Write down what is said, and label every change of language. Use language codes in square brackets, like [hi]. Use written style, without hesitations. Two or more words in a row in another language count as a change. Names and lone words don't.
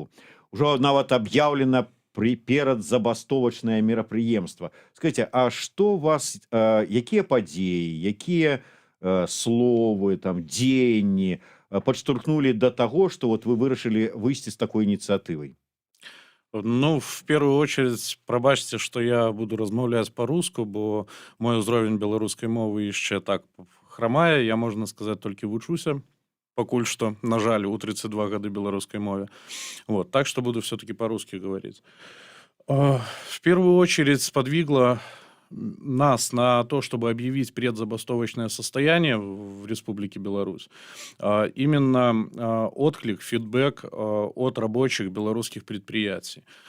[be] Ужо нават аб'яўлена перадзабастовачнае мерапрыемства. Скажите, а што вас, якія падзеі, якія словы, там, дзеянні падштурхнулі да таго, што вот вы вырашылі выйсці з такой ініцыятывай? [ru] В первую очередь, [be] пробачьте, [ru] что я буду [be] размаўляць по-руску, бо мой узровень беларускай мовы яшчэ так храмае, я, можна сказаць, толькі вучуся, пакуль што, на жаль, у 32 гады беларускай мове. [ru] Вот, так что буду все-таки по-русски говорить. В первую очередь сподвигло нас на то, чтобы объявить предзабастовочное состояние в Республике Беларусь, именно отклик, фидбэк от рабочих белорусских предприятий.